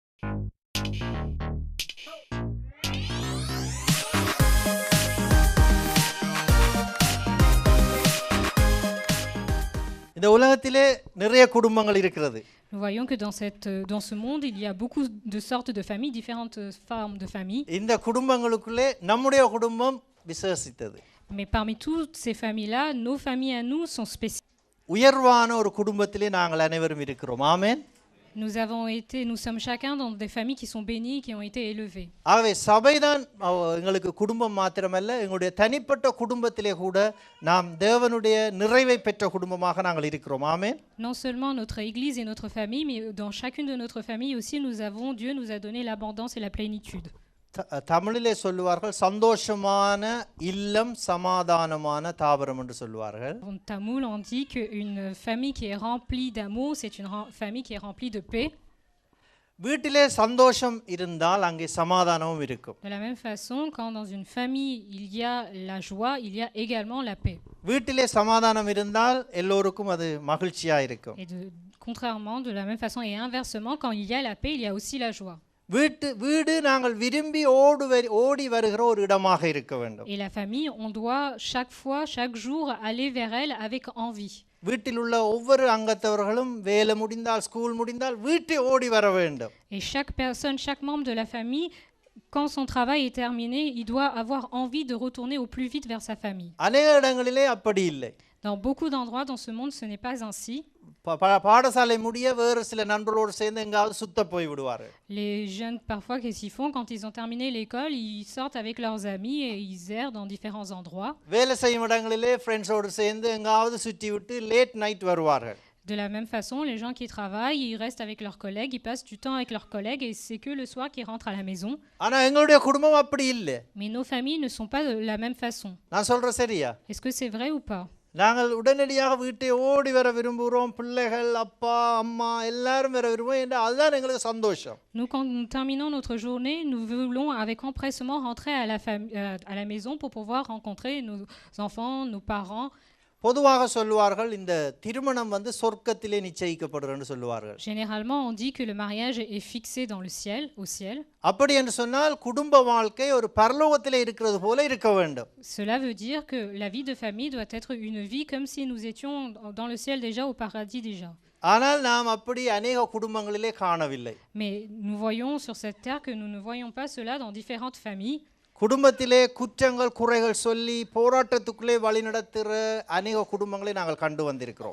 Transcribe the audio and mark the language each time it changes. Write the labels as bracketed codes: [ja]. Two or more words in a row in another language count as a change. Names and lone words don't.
[ta] இந்த உலகத்திலே நிறைய குடும்பங்கள் இருக்கிறது. [fr] Nous voyons que dans ce monde, il y a beaucoup de sortes de familles, différentes formes de familles. [ta] இந்த குடும்பங்களுக்குள்ளே நம்முடைய குடும்பம் விசேஷித்தது. [fr] Mais parmi toutes ces familles-là, nos familles à nous sont spéciales. [ta] உயர்வான ஒரு குடும்பத்திலே நாங்கள் அனைவரும் இருக்கிறோம். ஆமென். [fr] Nous sommes chacun dans des familles qui sont bénies, qui ont été élevées. [ta] ஆகவே சபைதான் எங்களுக்கு குடும்பம் மாத்திரமல்ல, எங்களுடைய தனிப்பட்ட குடும்பத்திலே கூட நாம் தேவனுடைய நிறைவை பெற்ற குடும்பமாக நாங்கள் இருக்கிறோம். ஆமென். [fr] Non seulement notre église et notre famille, mais dans chacune de notre famille aussi, Dieu nous a donné l'abondance et la plénitude. [ta] தமிழிலே சொல்லுவார்கள் சந்தோஷமான இல்லம் சமாதானமான தாவரம் என்று சொல்லுவார்கள். [fr] En tamoul, on dit qu'une famille qui est remplie d'amour, c'est une famille qui est remplie de paix. [ta] வீட்டிலே சந்தோஷம் இருந்தால் அங்கே சமாதானமும் இருக்கும். [fr] De la même façon, quand dans une famille il y a la joie, il y a également la paix. [ta] வீட்டிலே சமாதானம் இருந்தால் எல்லோருக்கும் அது மகிழ்ச்சியா இருக்கும். [fr] Et contrairement, de la même façon et inversement, quand il y a la paix, il y a aussi la joie. [ta] வீடு நாங்கள் விரும்பி ஓடி வருகிற ஒரு இடமாக இருக்க வேண்டும். [fr] Et la famille, on doit chaque jour aller vers elle avec envie. [ta] வீட்டில் உள்ள ஒவ்வொரு அங்கத்தவர்களும் வேலை முடிந்தால் ஸ்கூல் முடிந்தால் வீட்டை ஓடி வர வேண்டும். [fr] Et chaque membre de la famille, quand son travail est terminé, il doit avoir envie de retourner au plus vite vers sa famille. [ta] அநேக இடங்களிலே அப்படி இல்லை. [fr] Dans beaucoup d'endroits dans ce monde, ce n'est pas ainsi. [ta] பாடசாலை முடிய வேறு சில நண்பர்களோடு சேர்ந்து எங்காவது சுத்த போய் விடுவார்கள். [fr] Les jeunes, parfois, qu'est-ce qu'ils font quand ils ont terminé l'école? Ils sortent avec leurs amis et ils errent dans différents endroits. [ta] வேலை செய்யும் இடங்களிலே ஃப்ரெண்ட்ஸோடு சேர்ந்து எங்காவது சுற்றி விட்டு [en] late night [ta] வருவார்கள். [fr] De la même façon, les gens qui travaillent, ils restent avec leurs collègues, ils passent du temps avec leurs collègues et c'est que le soir qu'ils rentrent à la maison. [ta] ஆனா எங்களுடைய குடும்பம் அப்படி இல்லை. [fr] Mais nos familles ne sont pas de la même façon. [ta] நான் சொல்றது சரியா? [fr] Est-ce que c'est vrai ou pas? [ta] நாங்கள் உடனடியாக வீட்டை ஓடி வர விரும்புகிறோம். பிள்ளைகள், அப்பா, அம்மா எல்லாரும் வர விரும்புவோம் என்றால் அதுதான் எங்களுக்கு சந்தோஷம். [fr] Nous, quand nous terminons notre journée, nous voulons avec empressement rentrer à la maison pour pouvoir rencontrer nos enfants, nos parents. [ta] பொதுவாக சொல்லுவார்கள் இந்த திருமணம் சொர்க்கத்திலே நிச்சயிக்கப்படுறன்னு சொல்லுவார்கள். [fr] Généralement, on dit que le mariage est fixé dans le ciel, au ciel. [ta] அப்படி என்று சொன்னால் குடும்ப வாழ்க்கை ஒரு பரலோகத்திலே இருக்கிறது போல இருக்க வேண்டும். [fr] Cela veut dire que la vie de famille doit être une vie comme si nous étions dans le ciel déjà, au paradis déjà. [ta] ஆனால் நாம் அப்படி अनेக குடும்பங்களிலே காணவில்லை. [fr] Mais nous voyons sur cette terre que nous ne voyons pas cela dans différentes familles. [ta] குடும்பத்திலே குற்றங்கள் குறைகள் சொல்லி போராட்டத்துக்குள்ளே வழிநடத்துற अनेக குடும்பங்களை நாங்கள் கண்டு வந்திருக்கிறோம்.